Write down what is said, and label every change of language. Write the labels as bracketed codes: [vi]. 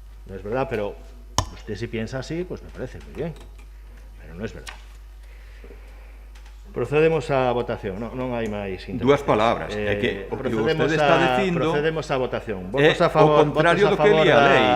[es] No es verdad, pero usted si piensa así, pues me parece muy bien, pero no es verdad. [gl] Procedemos á votación, non hai máis intervencións. Dúas palabras, é que o que vostede está dicindo procedemos á votación. Votos a favor, o contrario do que di a lei.